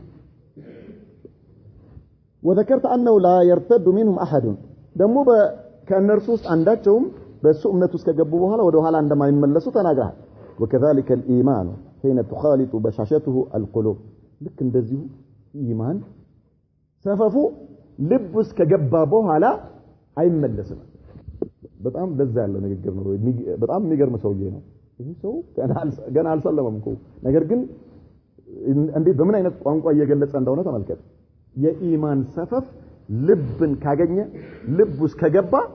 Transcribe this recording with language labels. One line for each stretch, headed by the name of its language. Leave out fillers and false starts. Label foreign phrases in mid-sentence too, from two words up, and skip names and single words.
Arabic: وذكرت انه لا يرتد منهم احد
Amharic: ደግሞ ከእነርሱ ውስጥ አንዳቸውም በሱ እምነት ውስጥ ከገቡ በኋላ ወደ ኋላ እንደማይመለሱ ተናግረሃል
Arabic: وكذلك الايمان حين تخالط بشاشته القلوب
Amharic: ልክ እንደዚሁ ኢማን ሰፈፉ ልብ ውስጥ ከገባ በኋላ አይመለስም በጣም ደዛ ያለው ንግግር ነው በጣም የሚገርም ሰውዬ ነው ይሄ ሰው ገና አልሰለመም እኮ ነገር ግን እንዴት በምን አይነት ቋንቋ እየገለጸ እንደሆነ ተመልከት የኢማን ሰፈፍ ልብን ካገኘ ልብ ውስጥ ከገባ